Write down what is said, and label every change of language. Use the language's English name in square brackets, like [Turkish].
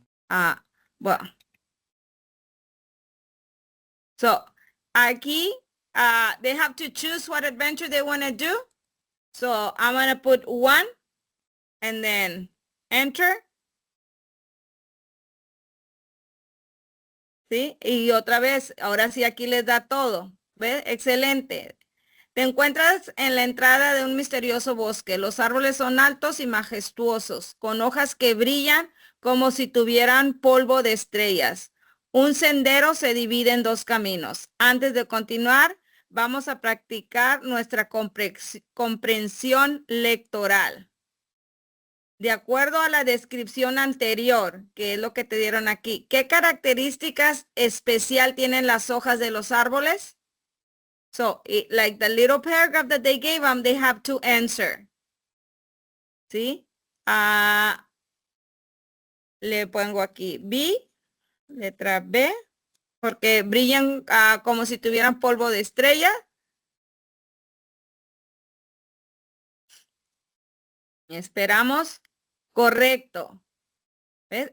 [English] Well. So [Spanish] aquí, [English] they have to choose what adventure they want to do. So I'm going to put 1 and then enter. [Spanish] ¿Sí? Y otra vez, ahora sí aquí les da todo. ¿Ves? Excelente. Te encuentras en la entrada de un misterioso bosque. Los árboles son altos y majestuosos, con hojas que brillan como si tuvieran polvo de estrellas. Un sendero se divide en 2 caminos. Antes de continuar, vamos a practicar nuestra comprensión lectoral. De acuerdo a la descripción anterior, que es lo que te dieron aquí, ¿qué características especial tienen las hojas de los árboles? [English] So, like the little paragraph that they gave them, they have to answer. [Spanish] ¿Sí? Le pongo aquí B, letra B, porque brillan como si tuvieran polvo de estrella. Esperamos. Correcto. ¿Ves?